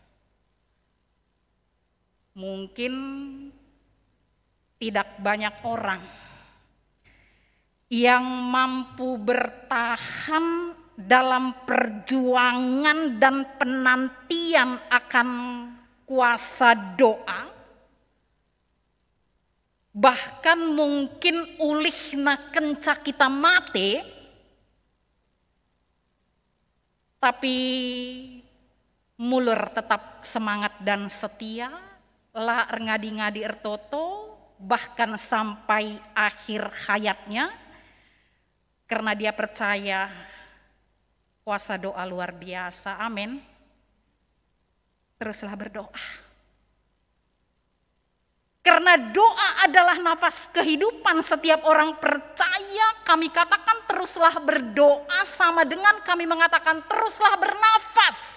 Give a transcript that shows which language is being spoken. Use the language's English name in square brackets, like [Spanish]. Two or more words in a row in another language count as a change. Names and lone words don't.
[Indonesian] Mungkin tidak banyak orang yang mampu bertahan dalam perjuangan dan penantian akan kuasa doa, bahkan mungkin [Batak Karo] ulihna kenca kita mati, [Indonesian] tapi mulur tetap semangat dan setia, [Batak Karo] la ngadi-ngadi ertoto, [Indonesian] bahkan sampai akhir hayatnya, karena dia percaya kuasa doa luar biasa, amin. Teruslah berdoa. Karena doa adalah nafas kehidupan setiap orang percaya, kami katakan teruslah berdoa sama dengan kami mengatakan teruslah bernafas.